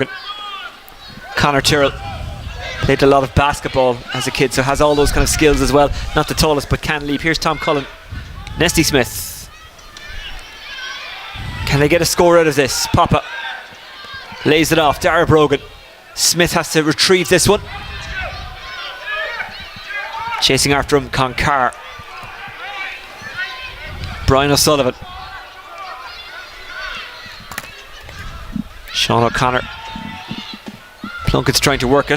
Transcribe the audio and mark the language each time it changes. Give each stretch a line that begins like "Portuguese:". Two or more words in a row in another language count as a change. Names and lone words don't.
English: Conor Tyrrell Played a lot of basketball as a kid, so has all those kind of skills as well. Not the tallest, but can leap. Here's Tom Cullen. Nesty Smith. Can they get a score out of this? Papa lays it off. Dara Brogan. Smith has to retrieve this one. Chasing after him, Concar. Brian O'Sullivan. Sean O'Connor. Plunkett's trying to work it.